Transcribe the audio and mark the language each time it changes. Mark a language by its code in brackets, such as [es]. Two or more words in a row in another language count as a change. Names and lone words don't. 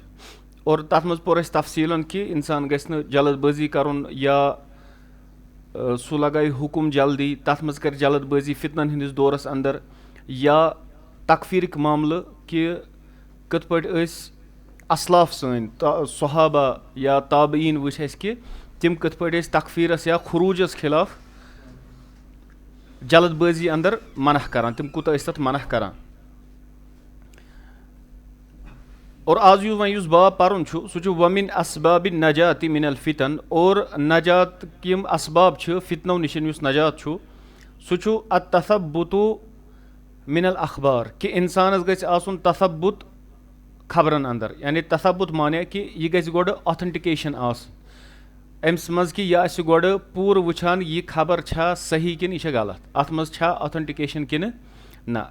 [ks] और तथ मज पोर अस तफसीलन कि इंसान गछ न जल्दबाजी करुन या सु लगाए हुकुम जल्दी, तथ मज कर जल्दबाजी फितनन हंदिस दौरस अंदर, या तकफीरिक मामल कि कत पट असलाफ सन सहाबा या ताबईन वुच अस कि तिम कत पट तकफीरस या खुरूजस खिलाफ जल्दबाजी अंदर मनह करान, तिम कूत तथ मनह करान। [ar] और आज युस बाब परुन सह ومن أسباب النجاة من الفتن. [ks] और नजात किम असबाब फितनो निशन युस नजात सह [ar] التثبت من الأخبار [ks] कि इंसानस गछ आसुन तसब्बुत खबरन अंदर। यानी तसब्बुत माने कि यह गछ गोड़ ऑथेंटिकेशन अम्स मज कि यह आसि गोड़ पूर वुछान यह खबर छा सही किन यह गलत, अत मज छा ऑथेंटिकेशन किन ना।